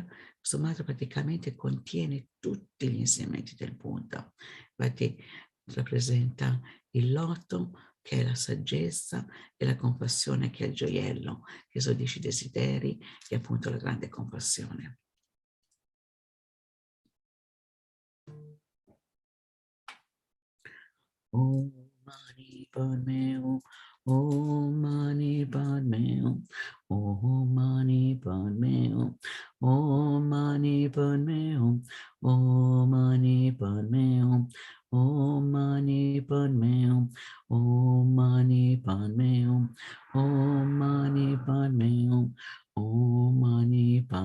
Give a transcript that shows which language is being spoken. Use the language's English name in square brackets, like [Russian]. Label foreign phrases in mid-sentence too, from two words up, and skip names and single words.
[Italian] Questo mantra praticamente contiene tutti gli insegnamenti del Buddha. Infatti rappresenta il loto, che è la saggezza, e la compassione, che è il gioiello, che esaudisce i desideri, e appunto la grande compassione. [Sanskrit] Om Mani Padme Hum, Om Mani Padme Hum, Om Mani Padme Hum, Om Mani Padme Hum, Om Mani Padme Hum, Om Mani Padme Hum, Om Mani Padme Hum, Om Mani Padme Hum, Om Mani